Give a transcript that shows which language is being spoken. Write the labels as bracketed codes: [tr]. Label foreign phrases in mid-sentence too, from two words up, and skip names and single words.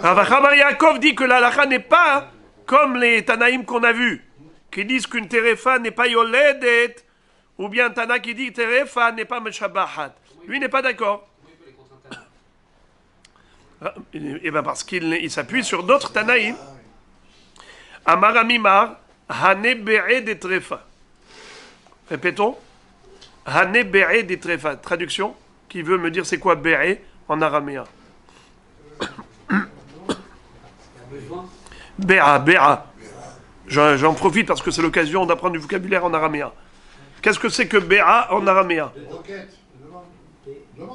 [fr] Rav Ahabar Yaakov dit que la halakha n'est pas comme les Tanaïm qu'on a vus, qui disent qu'une terefa n'est pas yoledet, ou bien Tana qui dit que terefa n'est pas meshabahat. Lui n'est pas d'accord. Et bien parce qu'il s'appuie sur d'autres Tanaïm. [arc] אמר אמימר, הני ביעי דטריפה. [fr] Répétons. [arc] הני ביעי דטריפה. [fr] Traduction, qui veut me dire c'est quoi Be'e en araméen. Be'a, Be'a. J'en profite parce que c'est l'occasion d'apprendre du vocabulaire en araméen. Qu'est-ce que c'est que Be'a en araméen? Roquette. Demande.